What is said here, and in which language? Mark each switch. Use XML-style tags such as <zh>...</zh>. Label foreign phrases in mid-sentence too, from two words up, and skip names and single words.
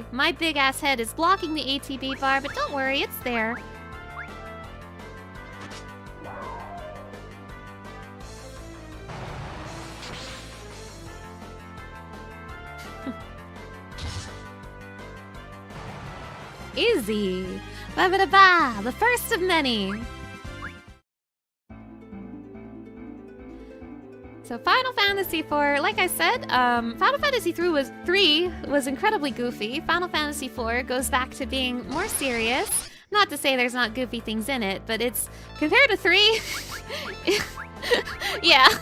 <en>My big ass head is blocking the ATB bar, but don't worry, it's there. Easy! Ba-ba-da-ba! The first of many! So Final Fantasy IV, like I said, Final Fantasy III was incredibly goofy. Final Fantasy IV goes back to being more serious. Not to say there's not goofy things in it, but it's, compared to 3, yeah.</en>